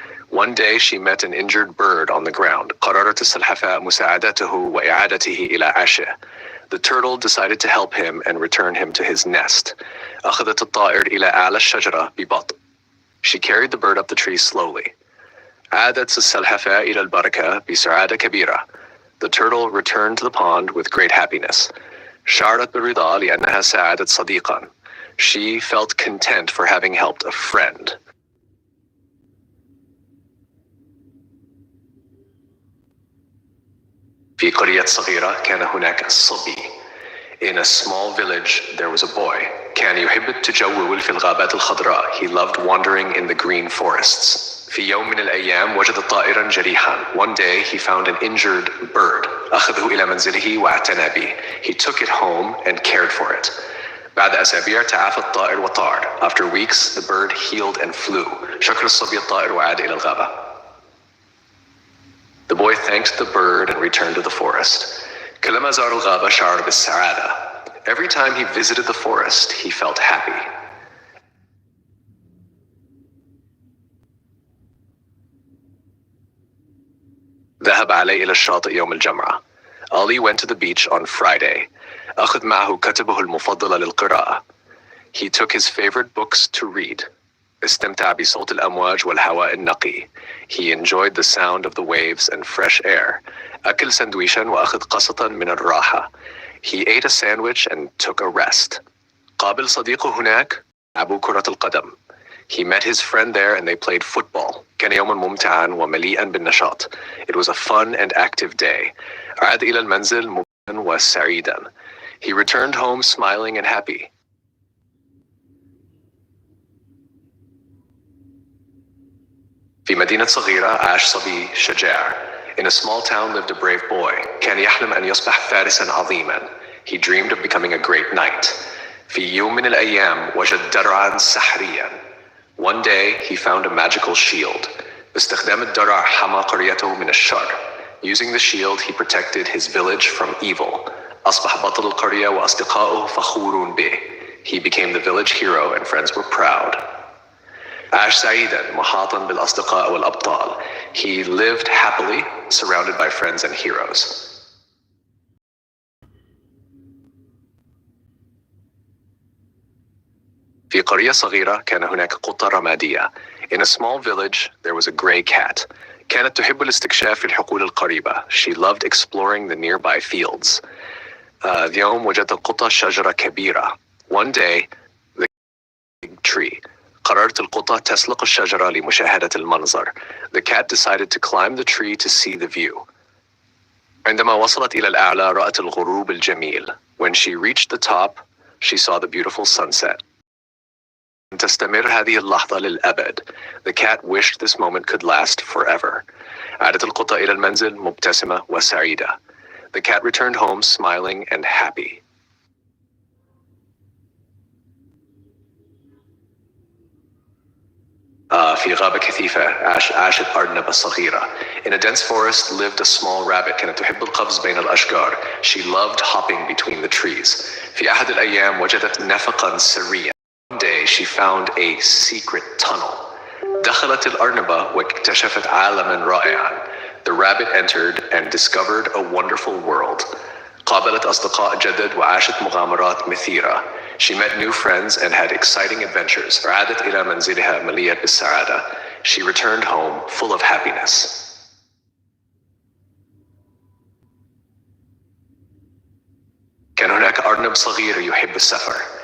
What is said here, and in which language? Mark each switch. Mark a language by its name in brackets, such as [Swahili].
[English] One day she met an injured bird on the ground. [Arabic] قررت السلحفاة مساعدته وإعادته إلى عشه. [English] The turtle decided to help him and return him to his nest. [Arabic] أخذت الطائر إلى أعلى الشجرة ببطء. [English] She carried the bird up the tree slowly. [Arabic] عادت السلحفاة إلى البركة بسعادة كبيرة. [English] The turtle returned to the pond with great happiness. [Arabic] شعرت بالرضا لأنها ساعدت صديقا. [English] She felt content for having helped a friend. [Arabic] في قرية صغيرة كان هناك صبي. [English] In a small village there was a boy. [Arabic] كان يحب التجول في الغابات الخضراء. [English] He loved wandering in the green forests. [Arabic] في يوم من الأيام وجد طائرا جريحا. [English] One day he found an injured bird. [Arabic] أخذه إلى منزله واعتنى به. [English] He took it home and cared for it. [Arabic] بعد أسابيع تعافى الطائر وطار. [English] After weeks the bird healed and flew. [Arabic] شكر الصبي الطائر وعاد إلى الغابة. [English] The boy thanked the bird and returned to the forest. [Arabic] كلما زار الغابة شعر بالسعادة. [English] Every time he visited the forest he felt happy. [Arabic] ذهب علي إلى الشاطئ يوم الجمعة. [English] Ali went to the beach on Friday. [Arabic] أخذ معه كتبه المفضل للقراءة. [English] He took his favorite books to read. [Arabic] استمتع بصوت الأمواج والهواء النقي. [English] He enjoyed the sound of the waves and fresh air. [Arabic] أكل سندويشا وأخذ قسطا من الراحة. [English] He ate a sandwich and took a rest. [Arabic] قابل صديقه هناك. لعبوا كرة القدم. [English] He met his friend there and they played football. [Arabic] كان يوما ممتعا ومليئا بالنشاط. [English] It was a fun and active day. [Arabic] عاد إلى المنزل مبسوطا وسعيدا. [English] He returned home smiling and happy. [Arabic] في مدينة صغيرة عاش صبي شجاع. [English] In a small town lived a brave boy. [Arabic] كان يحلم أن يصبح فارسا عظيما. [English] He dreamed of becoming a great knight. [Arabic] في يوم من الأيام وجد درعا سحريا. [English] One day he found a magical shield. [Arabic] باستخدام الدرع حمى قريته من الشر. [English] Using the shield he protected his village from evil. [Arabic] أصبح بطل القرية وأصدقائه فخورون به. [English] He became the village hero and friends were proud. [Arabic] عاش سعيدا محاطا بالأصدقاء والأبطال. [English] He lived happily, surrounded by friends and heroes. [Arabic] في قرية صغيرة كان هناك قطة رمادية. [English] In a small village there was a gray cat. [Arabic] كانت تحب الاستكشاف في الحقول القريبة. [English] She loved exploring the nearby fields. [Arabic] اليوم وجدت القطة شجرة كبيرة. [English] One day the tree. [Arabic] قررت القطة تسلق الشجرة لمشاهدة المنظر. [English] The cat decided to climb the tree to see the view. [Arabic] عندما وصلت إلى الأعلى رأت الغروب الجميل. [English] When she reached the top, she saw the beautiful sunset. [Arabic] تستمر هذه اللحظة للأبد. [English] The cat wished this moment could last forever. [Arabic] عادت القطة إلى المنزل مبتسمة وسعيدة. [English] The cat returned home smiling and happy. [Arabic] في غابة كثيفة عاشت أرنبة صغيرة. [English] In a dense forest lived a small rabbit. [Arabic] كانت تحب القفز بين الأشجار. [English] She loved hopping between the trees. [Arabic] في أحد الأيام وجدت نفقا سريا. [English] One day she found a secret tunnel. [Arabic] دخلت الأرنبة واكتشفت عالما رائعا. [English] The rabbit entered and discovered a wonderful world. [Arabic] قابلت أصدقاء جدد وعاشت مغامرات مثيرة. [English] She met new friends and had exciting adventures. [Arabic] عادت إلى منزلها مليئة بالسعادة. [English] She returned home full of happiness. [Arabic] كان هناك أرنب صغير يحب السفر.